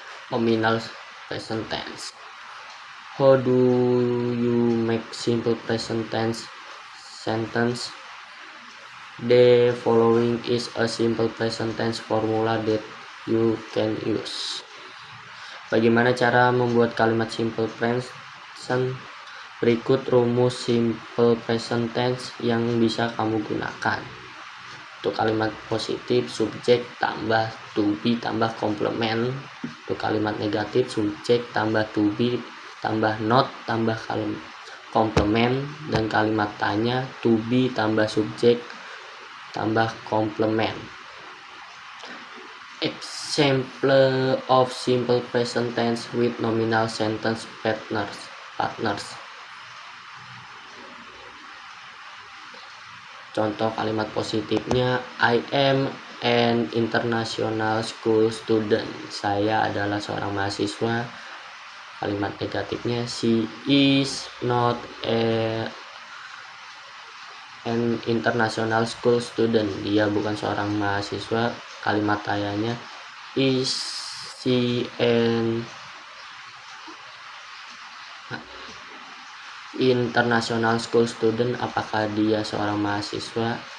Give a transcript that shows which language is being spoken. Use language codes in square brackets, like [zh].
[en] Nominal present tense. How do you make simple present tense sentence? The following is a simple present tense formula that you can use. [id] Bagaimana cara membuat kalimat simple present? Berikut rumus simple present tense yang bisa kamu gunakan. Untuk kalimat positif, subjek tambah to be tambah complement. Untuk kalimat negatif, subjek tambah to be tambah not tambah complement. Dan kalimat tanya, to be tambah subjek tambah complement. [en] Example of simple present tense with nominal sentence partners. [id] Contoh kalimat positifnya, [en] I am an international school student. [id] Saya adalah seorang mahasiswa. Kalimat negatifnya, [en] she is not an international school student. [id] Dia bukan seorang mahasiswa. Kalimat tanyanya, [en] is she an international school student? [id] Apakah dia seorang mahasiswa?